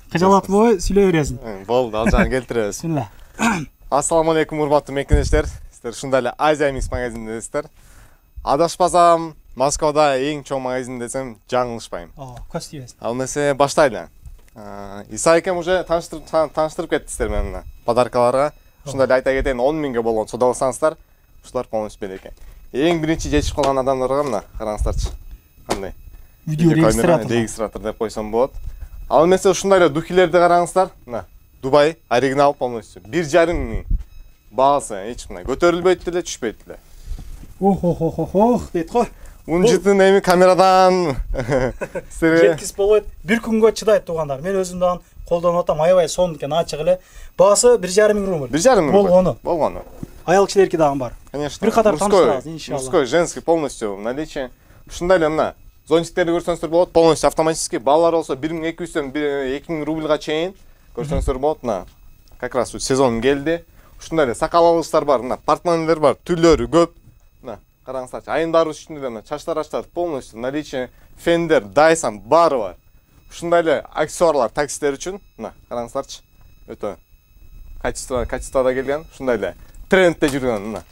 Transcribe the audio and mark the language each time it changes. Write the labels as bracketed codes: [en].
[ky] Кыжалатпой, сүйлөй бересиң. Болду, ал жагын келтиребиз. Бисмилла. Ассаламу алейкум, урматтуу мекенештер. Сиздер ушундай эле Азия Микс магазиндесиздер. Адашпасам, Москвада эң чоң магазин десем жаңылышпайм. Көз тийбесин. Ал эмесе баштайлы. Иса экем уже тааныштырып кеттиңиздер мени подаркаларга. Ушундай эле айта кетейин, 10 000ге болгон соода алсаңыздар, ушулар полностью берет экен. Эң биринчи жетишип калган адамдарга мына караңыздарчы. Кандай? Видео регистратор деп койсом болот. Ал эмесе ушундай эле духилерди караңыздар. Мына Дубай оригинал полностью 1,5 миң. Баасы эч кандай көтөрүлбөйт деле, түшпөйт деле. Ох, дейт го. Унун жытын эми камерадан жеткиз болбойт. Бир күнгө чыдайт туугандар. Мен өзүм дагы колдонуп атам, аябай сонун экен, ачык эле. Баасы 1,5 миң рубль. 1,5 миң болгону. Аял кишилердики дагы бар. [ru] Конечно. [ky] Бир катар тааныштырабыз, иншалла. [ru] Мужской, женский полностью в наличии. [ky] Ушундай эле мына зонтиктерди көрсөңүздөр болот, [ru] полностью автоматический. [ky] Балалар болсо 1200дөн 2000 рубльга чейин көрсөңүздөр болот. Мына [ru] как раз [ky] сезон келди. Ушундай эле сакал алгычтар бар, мына портмонелер бар, түрлөрү көп. Мына караңыздарчы, айымдар үчүн эле мына чач тараштар [ru] полностью в наличии. [ky] Fender, Dyson баары бар. Ушундай эле аксессуарлар таксистер үчүн, мына караңыздарчы. Өтө качествода келген, ушундай эле трендте жүргөн мына